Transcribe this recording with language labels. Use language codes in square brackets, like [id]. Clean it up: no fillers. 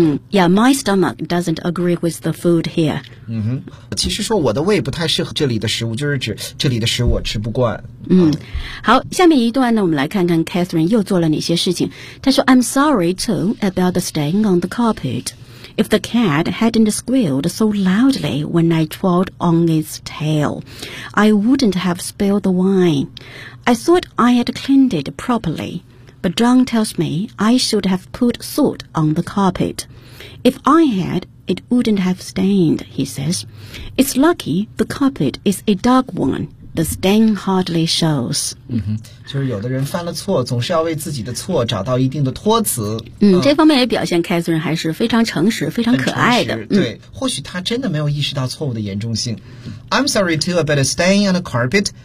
[en] Yeah, my stomach doesn't agree with the food here. [zh] 嗯哼，其实说我的胃不太适合这里的食物，就是指这里的食物我吃不惯。好，下面一段呢，我们来看看 Catherine 又做了哪些事情。她说 [en] ,I'm sorry too about the stain on the carpet. If the cat hadn't squealed so loudly when I trod on its tail, I wouldn't have spilled the wine. I thought I had cleaned it properly. But John tells me I should have put salt on the carpet. If I had, it wouldn't have stained, he says. It's lucky the carpet is a dark one. The stain hardly shows. [zh] 就是有的人犯了错，总是要为自己的错找到一定的托词。这方面也表现 Catherine 还是非常诚实，非常可爱的。对，或许他真的没有意识到错误的严重性。 [en] I'm sorry too about a stain on the carpet.